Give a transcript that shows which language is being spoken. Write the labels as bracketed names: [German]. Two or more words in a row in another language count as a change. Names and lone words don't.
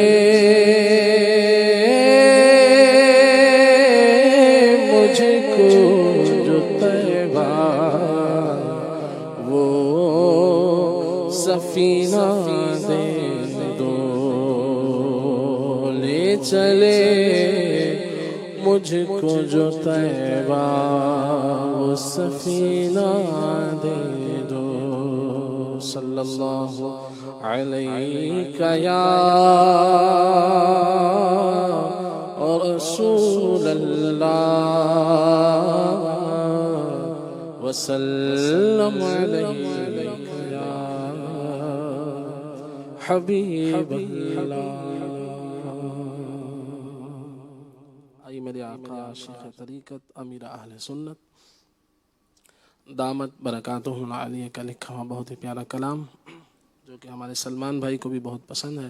[Urdu] مجھکو جو طیبہ وہ سفینہ دے دو، لے چلے مجھکو جو طیبہ وہ سفینہ دے دو. [Arabic] صلى الله عليك يا رسول الله وسلم عليك يا حبيب الله. [Urdu] آئی میرے آقا شیخ طریقت امیر اہل سنت [Arabic] دامت برکاتہم العالیہ [Urdu] کا لکھا ہوا بہت ہی پیارا کلام، جو کہ ہمارے سلمان بھائی کو بھی بہت پسند ہے.